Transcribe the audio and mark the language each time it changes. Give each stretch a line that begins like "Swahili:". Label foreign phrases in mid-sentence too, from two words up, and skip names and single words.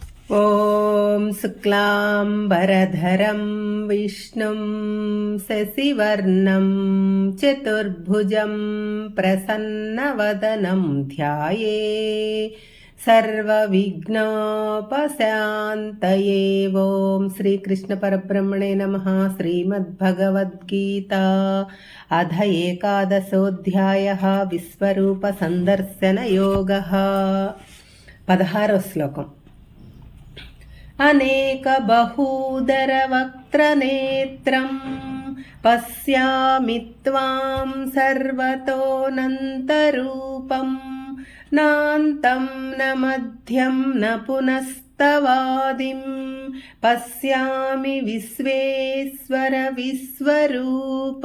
Sanskrit: ॐ शुक्लाम्बरधरं विष्णुं शशिवर्णं चतुर्भुजं प्रसन्नवदनं ध्याये सर्वविघ्नोपशान्तये। ॐ श्रीकृष्णपरब्रह्मणे नमः। श्रीमद्भगवद्गीता अध एकादशोऽध्यायः विश्वरूपसन्दर्शनयोगः।
Telugu: 16వ శ్లోకం।
Sanskrit: అనేక బహూదరవక్త్రనేత్రం పశ్యామి త్వాం సర్వతోనంతరూపం నాంతం న మధ్యం న పునస్తవాదిం పశ్యామి విశ్వేశ్వర విశ్వరూప।